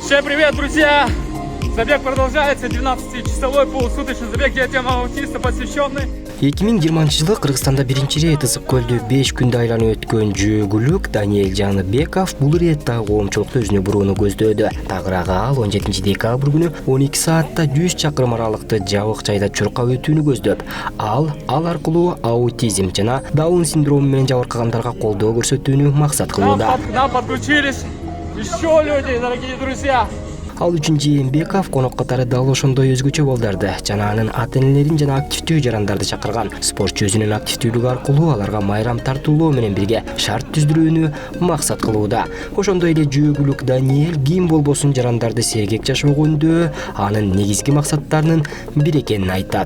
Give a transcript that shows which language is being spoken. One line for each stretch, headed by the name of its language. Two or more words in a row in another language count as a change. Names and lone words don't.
Russian: Всем привет, друзья! Забег продолжается, 12-часовой полусуточный забег детям аутиста посвященный.
Kyrgyz: 2020 Кыргызстанда биринчи рет ысык көлдү 5 күндө айланып өткөн жүгүлүк Даниэль Жаныбеков бул иретте коомчулукту өзүнө бурууну көздөөдө. Тагыраагы ал 17 декабрь күнү 12 саатта 100 чакырым аралыкты жабык жайда чуркап өтүүнү көздөп, ал аркылуу аутизм жана Даун синдрому менен жабыркагандарга колдоо көрсөтүүнү максат кылууда.
Russian: К нам подключились еще люди, дорогие друзья.
Kyrgyz: Ал үчүн Жээнбеков конок катары дал ошондой өзгөчө болдарды жана анын ата-энелерин жана активдүү жарандарды чакырган. Спортчу өзүнүн активдүүлүгү аркылуу аларга майрам тартуулоо менен бирге шарт түздүрүүнү максат кылууда. Ошондой эле жүгүлүк Даниэль ким болбосун жарандарды сергек жашоого үндөө анын негизги максаттарынын бири экенин айтат.